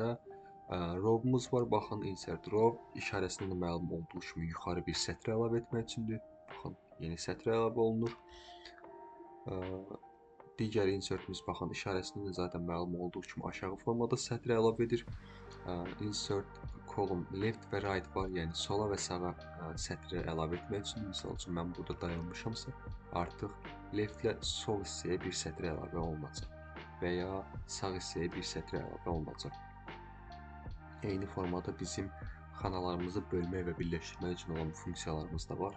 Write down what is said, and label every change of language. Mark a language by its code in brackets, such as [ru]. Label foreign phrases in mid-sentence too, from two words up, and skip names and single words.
[az] Row-umuz var, baxın, [en] insert row [az] işarəsindən də məlum olduğu kimi yuxarı bir sətr əlavə etmək üçündür. Baxın, yeni sətr əlavə olunur. Digər insertimiz, baxın, işarəsindən də zaten məlum olduğu kimi aşağı formada sətr əlavə edir. [en] Insert column left [az] və right var, yəni sola və sağa sətri əlavə etmək üçün. Misal üçün, mən burada dayanmışamsa, artıq left ilə sol hissəyə bir sətr əlavə olunacaq və ya sağ hissəyə bir sətr əlavə olunacaq. Eyni formada bizim xanalarımızı bölmək və birləşdirmək üçün olan funksiyalarımız da var.